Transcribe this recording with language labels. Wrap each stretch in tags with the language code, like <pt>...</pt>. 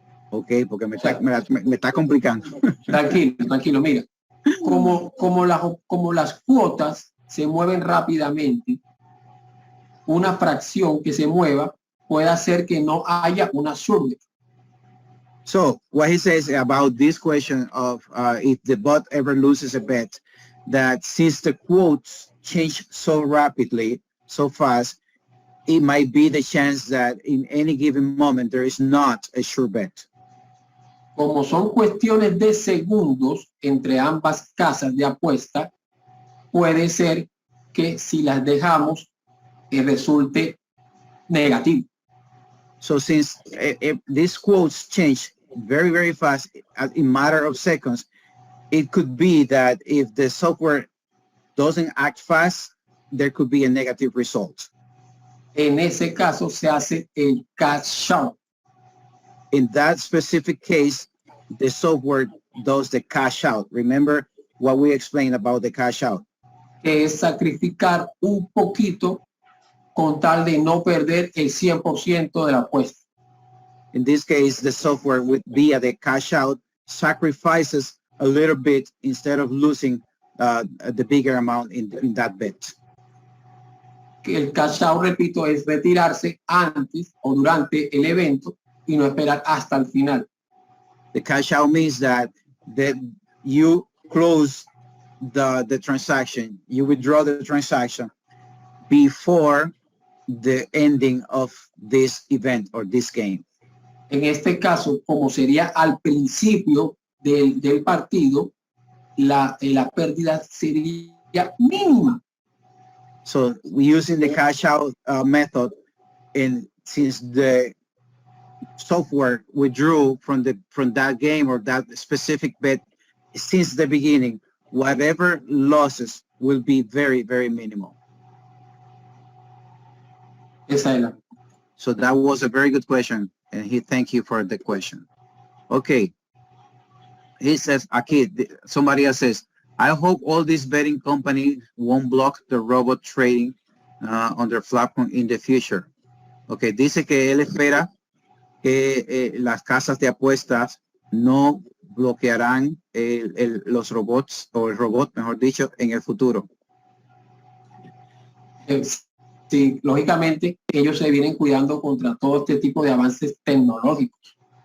<es>Ok, porque me está complicando. Tranquilo, mira. Como las cuotas se mueven rápidamente, una fracción que se mueva puede hacer que no haya una survey.</es> <en>So what he says about this question of if the bot ever loses a bet, that since the quotes change so rapidly, so fast, it might be the chance that in any given moment there is not a sure bet.</en> <es>Como son cuestiones de segundos entre ambas casas de apuesta, puede ser que si las dejamos resulte negativo.</es> <en>So since if these quotes change very, very fast in matter of seconds, it could be that if the software doesn't act fast, there could be a negative result.</en> <es>En ese caso se hace el cash out.</es> <en>In that specific case, the software does the cash out. Remember what we explained about the cash out.</en> <es>Que es sacrificar un poquito con tal de no perder el 100% de la apuesta.</es> <en>In this case, the software would via the cash out sacrifices a little bit instead of losing the bigger amount in that bet.</en> <es>El cash out, repito, es retirarse antes o durante el evento y no esperar hasta el final.</es> <en>The cash out means that you close the transaction, you withdraw the transaction before the ending of this event or this game.</en> <es>En este caso, como sería al principio del partido, la pérdida sería mínima.</es> <en>So we're using the cash out method, and since the software withdrew from that game or that specific bet since the beginning, whatever losses will be very, very minimal.</en> <es>Esa es la.</es> <en>So that was a very good question, and he thank you for the question. Okay. He says, aquí, somebody else says, I hope all these betting companies won't block the robot trading on their platform in the future.</en> <es>Okay, dice que él espera que las casas de apuestas no bloquearán los robots, o el robot, mejor dicho, en el futuro. Sí, lógicamente, ellos se vienen cuidando contra todo este tipo de avances tecnológicos.</es>